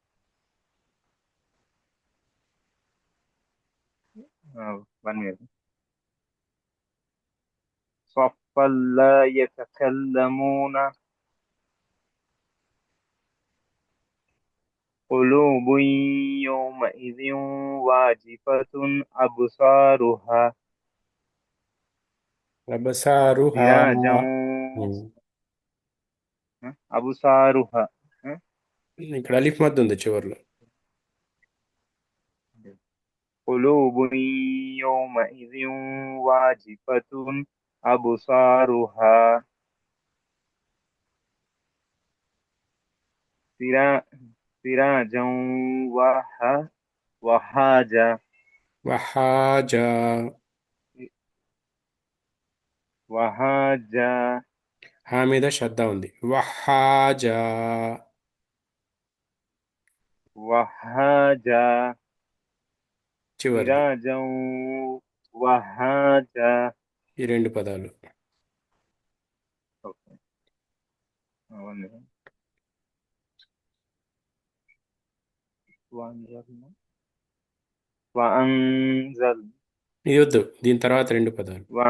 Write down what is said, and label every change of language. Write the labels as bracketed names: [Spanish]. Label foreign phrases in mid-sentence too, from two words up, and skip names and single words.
[Arabic] صفا لا يتكلمون قلوب يومئذ واجفة أبصارها أبصارها. [Telugu] ఇక్కడ అలిఫ్ మద్ ఉంది చివర్లో. [Arabic] قلوب يومئذ واجفة أبصارها سراجا وهاجا [Telugu] హా మీద శ్రద్ధ ఉంది. వహాజా చివరి [Arabic] سراجا وهاجا. [Telugu] ఈ రెండు పదాలు. ఇది వద్దు, దీని తర్వాత రెండు పదాలు.